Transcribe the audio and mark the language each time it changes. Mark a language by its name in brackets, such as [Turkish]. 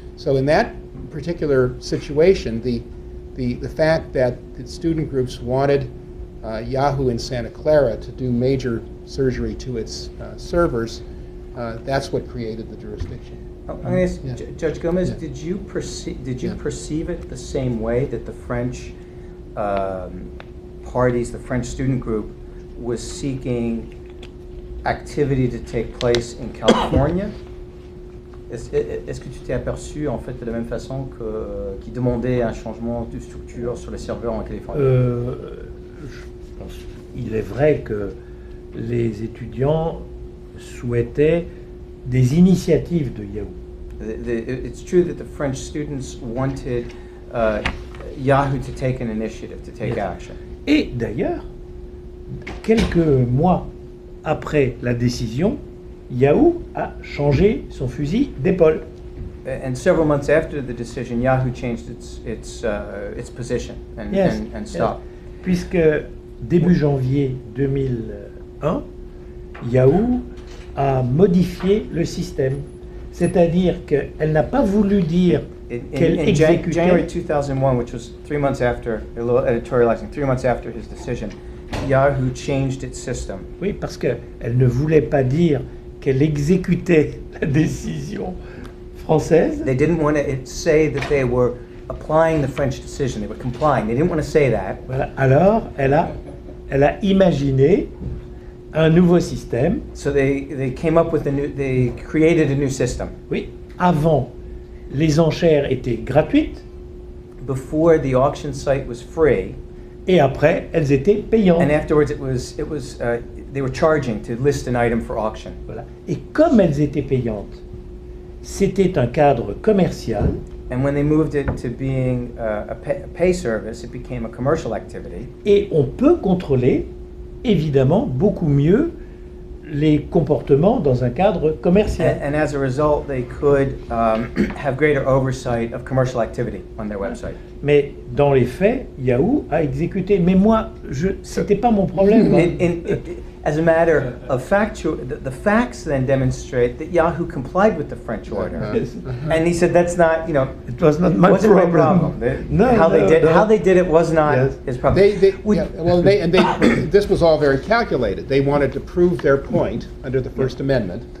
[English] So in that particular situation, the fact that the student groups wanted Yahoo in Santa Clara to do major surgery to its servers, that's what created the jurisdiction. I'm going to ask Yeah. Judge Gomez, Yeah. did you Yeah. perceive it the same way that the French parties, the French student group, was seeking activity to take place in California? [French] Est-ce que tu t'es aperçu en fait de la même façon qu'ils demandaient un changement de structure sur les serveurs en Californie? Je pense qu'il est vrai que les étudiants souhaitaient des initiatives de Yahoo. [English] It's true that the French students wanted Yahoo to take an initiative, to take Yes. action. [French] Et d'ailleurs, quelques mois après la décision, Yahoo a changé son fusil d'épaule. [English] And several months after the decision, Yahoo changed its position and, Yes, and stopped. [French] Puisque début janvier 2001, Yahoo a modifié le système. C'est-à-dire qu'elle n'a pas voulu dire qu'elle [English] In [French] exécutait. [English] January 2001, which was 3 months after, a little editorializing, 3 months after his decision, Yahoo changed its system. [French] Oui, parce qu'elle ne voulait pas dire qu'elle exécutait la décision française. [English] They didn't want to say that they were applying the French decision, they were complying. They didn't want to say that. [French] Voilà. Alors, elle a imaginé un nouveau système. [English] So they came up with they created a new system. [French] Oui, avant, les enchères étaient gratuites [English] Before, the auction site was free, [French] et après, elles étaient payantes. [English] and afterwards they were charging to list an item for auction. [French] Voilà. Et comme elles étaient payantes, c'était un cadre commercial. [English] And when they moved it to being a pay service, it became a commercial activity. [French] Et on peut contrôler, évidemment, beaucoup mieux les comportements dans un cadre commercial. [English] And as a result, they could have greater oversight of commercial activity on their website. [French] Mais dans les faits, Yahoo a exécuté. Mais moi, c'était pas mon problème. [English] As a matter of fact, the facts then demonstrate that Yahoo complied with the French order. Yes. And he said that's not, It was not my wasn't my problem. problem. No, how no, they did it was not Yes. his problem. This was all very calculated. They wanted to prove their point under the First Amendment,